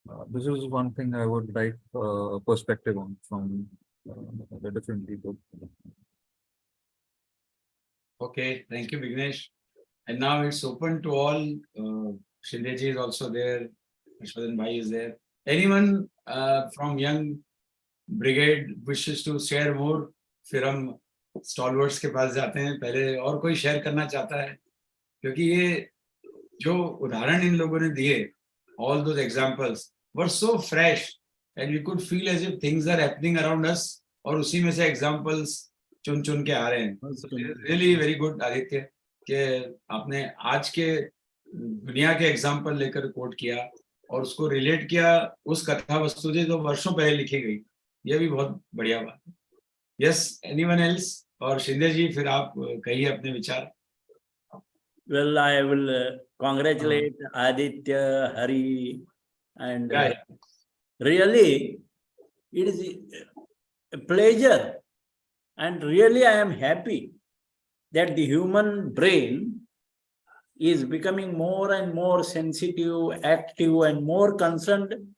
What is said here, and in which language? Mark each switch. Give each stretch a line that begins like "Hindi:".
English: This is one thing I would like perspective on from the different people. Okay, thank you, Vignesh. And now it's open to all. Shindeji is also there. Ashwadan Bhai is there. Anyone from Young Brigade wishes to share more?
Hindi: फिर हम stalwarts के पास जाते हैं. पहले और कोई share करना चाहता है? क्योंकि ये जो उदाहरण इन लोगों ने दिए,
English: all those examples were so fresh and we could feel as if things are happening around us.
Hindi: और उसी में से examples चुन के आ रहे हैं.
English: Really very good,
Hindi: आदित्य, कि आपने आज के दुनिया के एग्जाम्पल लेकर कोट किया और उसको रिलेट किया उस कथा वस्तु से जो वर्षों पहले लिखी गई. यह भी बहुत बढ़िया बात है.
English: Yes, anyone else?
Hindi: और शिंदे जी फिर आप कहिए अपने विचार.
English: Well, I will congratulate Aditya, Hari, and really, it is a pleasure, and really I am happy that the human brain is becoming more and more sensitive, active, and more concerned